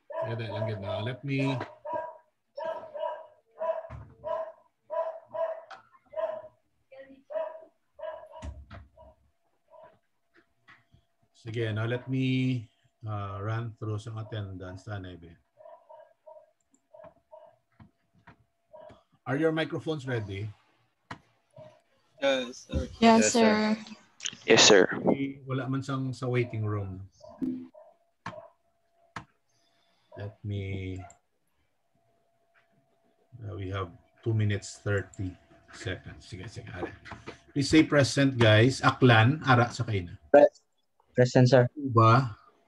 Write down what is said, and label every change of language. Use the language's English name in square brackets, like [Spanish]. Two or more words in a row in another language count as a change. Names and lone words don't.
[Hiligaynon] Pwede lang yun na. [English] Let me... Sige, now let me run through some attendance. Are your microphones ready? Yes, sir. Yes, Yes, sir. Yes, sir. [Hiligaynon] Wala man sang sa waiting room. [English] Let me... we have 2 minutes 30 seconds. [Hiligaynon] Sige, sige. [English] Please say present, guys. [Hiligaynon] Aklan, ara sa kayo na. [English] Present, sir. [Hiligaynon] Uba,